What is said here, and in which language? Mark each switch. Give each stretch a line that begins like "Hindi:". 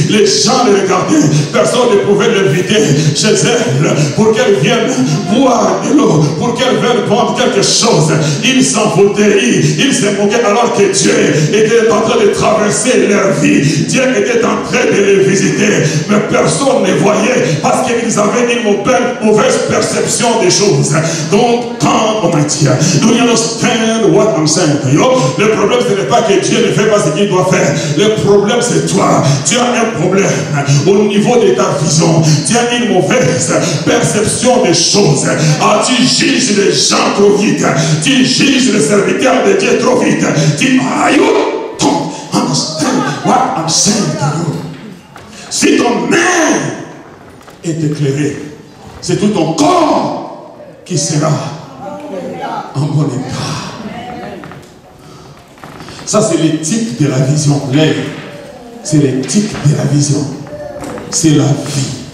French: Les gens le regardaient, personne ne pouvait l'inviter chez elle pour qu'elle vienne boire de l'eau, pour qu'elle vienne prendre quelque chose. Il s'en foutait, il se moquait alors que Dieu était en train de traverser leur vie. Dieu était en train de les visiter, mais personne ne voyait parce qu'ils avaient une mauvaise perception des choses. Donc, quand on m'a dit,
English: do you understand what I'm saying?
French: Le problème, ce n'est pas que Dieu ne fait pas ce qu'il doit faire. Le problème, c'est toi. Tu as un problème au niveau de ta vision. Tu as une mauvaise perception des choses. Tu juges les gens trop vite. Tu juges les serviteurs de Dieu trop vite. Tu
English: don't understand what I'm saying to you.
French: Si ton main est éclairée, c'est tout ton corps qui sera en bon état. Ça, c'est l'éthique de la vision. L'œil, c'est l'éthique de la vision. C'est la vie.